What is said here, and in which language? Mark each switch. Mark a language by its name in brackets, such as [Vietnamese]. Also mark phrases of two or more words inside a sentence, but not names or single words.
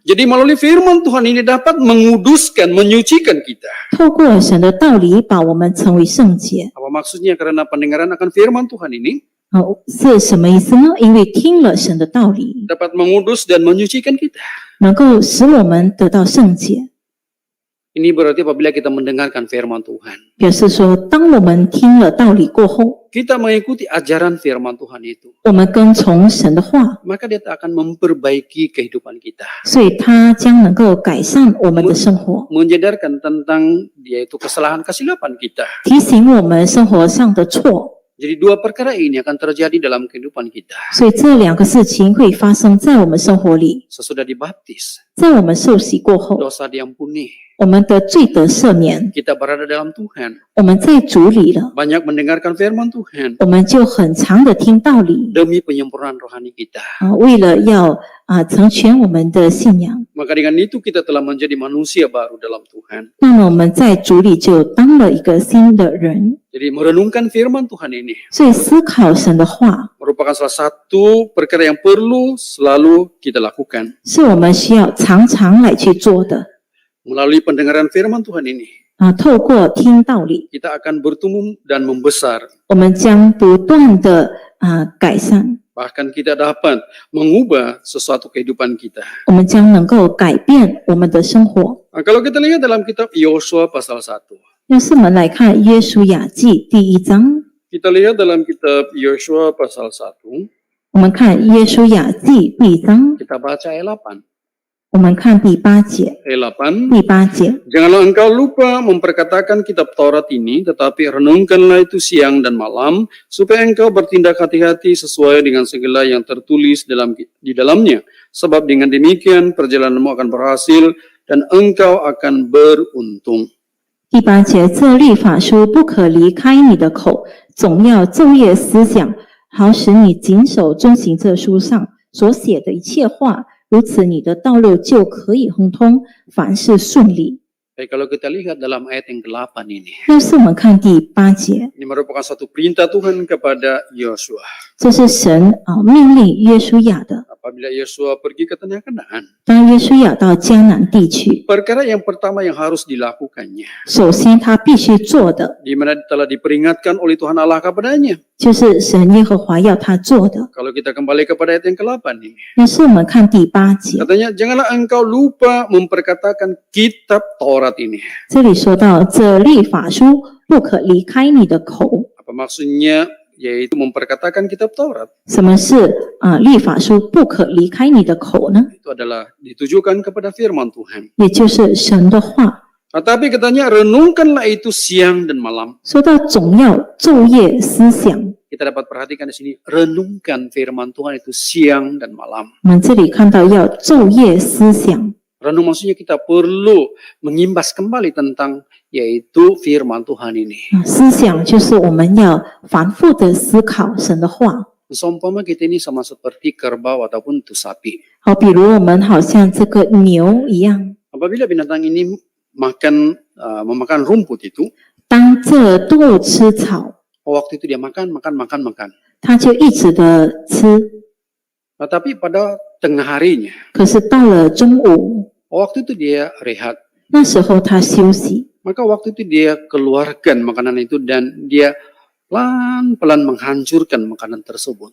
[Malay] Jadi melalui firman Tuhan ini dapat menguduskan, menyucikan kita. [Chinese] 透过神的道理，把我们成为圣洁。 [Malay] Apa maksudnya? Karena pendengaran akan firman Tuhan ini, [Chinese] 是什么意思呢？因为听了神的道理， [Malay] dapat mengudus dan menyucikan kita. [Chinese] 能够使我们得到圣洁。 [Malay] Ini berarti apabila kita mendengarkan firman Tuhan, [Chinese] 表示说，当我们听了道理过后， [Malay] kita mengikuti ajaran firman Tuhan itu, [Chinese] 我们跟从神的话， [Malay] maka dia akan memperbaiki kehidupan kita. [Chinese] 所以它将能够改善我们的生活， [Malay] Menyadarkan tentang yaitu kesalahan kesilapan kita. [Chinese] 提醒我们生活上的错。 [Malay] Jadi dua perkara ini akan terjadi dalam kehidupan kita. [Chinese] 所以这两个事情会发生在我们生活里。 [Malay] Sesudah dibaptis, [Chinese] 在我们受洗过后， [Malay] dosa diampuni, [Chinese] 我们的罪得赦免， [Malay] kita berada dalam Tuhan, [Chinese] 我们在主里了， [Malay] banyak mendengarkan firman Tuhan [Chinese] 我们就很常的听道理 [Malay] demi penyempurnaan rohani kita. [Chinese] 为了要成全我们的信仰。 [Malay] Maka dengan itu kita telah menjadi manusia baru dalam Tuhan. [Chinese] 那么我们在主里就当了一个新的人。 [Malay] Jadi merenungkan firman Tuhan ini [Chinese] 所以思考神的话 [Malay] merupakan salah satu perkara yang perlu selalu kita lakukan. [Chinese] 是我们需要常常来去做的。 [Malay] Melalui pendengaran firman Tuhan ini, [Chinese] 透过听道理， [Malay] kita akan bertumbuh dan membesar. [Chinese] 我们将不断的改善， [Malay] Bahkan kita dapat mengubah sesuatu kehidupan kita. [Chinese] 我们将能够改变我们的生活。 [Malay] Nah, kalau kita lihat dalam kitab Yosua pasal 1, [Chinese] 要是我们来看约书亚记第1章， [Malay] kita lihat dalam kitab Yosua pasal 1, [Chinese] 我们看约书亚记第1章， [Malay] kita baca ayat 8. [Chinese] 我们看第8节， [Malay] Ayat 8. [Chinese] 第8节， [Malay] Janganlah engkau lupa memperkatakan kitab Taurat ini, tetapi renungkanlah itu siang dan malam, supaya engkau bertindak hati-hati sesuai dengan segala yang tertulis di dalamnya. Sebab dengan demikian perjalananmu akan berhasil dan engkau akan beruntung. [Chinese] 第8节，这律法书不可离开你的口，总要昼夜思想，好使你谨守遵行这书上所写的一切话。如此，你的道路就可以亨通，凡事顺利。 [Malay] Baik, kalau kita lihat dalam ayat yang ke-8 ini, [Chinese] 要是我们看第8节， [Malay] ini merupakan satu perintah Tuhan kepada Yosua. [Chinese] 这是神命令约书亚的。 [Malay] Apabila Yosua pergi ke tanah Kanaan, [Chinese] 当约书亚到迦南地区， [Malay] perkara yang pertama yang harus dilakukannya, [Chinese] 首先他必须做的 [Malay] di mana telah diperingatkan oleh Tuhan Allah kepadanya. [Chinese] 就是神耶和华要他做的。 [Malay] Kalau kita kembali kepada ayat yang ke-8 ini, [Chinese] 要是我们看第8节， [Malay] katanya janganlah engkau lupa memperkatakan kitab Taurat ini. [Chinese] 这里说到这律法书不可离开你的口。 [Malay] Apa maksudnya? Yaitu memperkatakan kitab Taurat. [Chinese] 什么是律法书不可离开你的口呢？ [Malay] Itu adalah ditujukan kepada firman Tuhan. [Chinese] 也就是神的话。 [Malay] Tetapi katanya renungkanlah itu siang dan malam. [Chinese] 说到总要昼夜思想， [Malay] Kita dapat perhatikan di sini, renungkan firman Tuhan itu siang dan malam. [Chinese] 我们这里看到要昼夜思想。 [Malay] Renung maksudnya kita perlu mengimbas kembali tentang yaitu firman Tuhan ini. [Chinese] 思想就是我们要反复的思考神的话。 [Malay] Seumpama kita ini sama seperti kerbau ataupun itu sapi. [Chinese] 好，比如我们好像这个牛一样， [Malay] Apabila binatang ini memakan rumput itu, [Chinese] 当这动物吃草， [Malay] waktu itu dia makan. [Chinese] 它就一直的吃。 [Malay] Tetapi pada tengah harinya, [Chinese] 可是到了中午， [Malay] waktu itu dia rehat. [Chinese] 那时候他休息， [Malay] Maka waktu itu dia keluarkan makanan itu dan dia pelan-pelan menghancurkan makanan tersebut.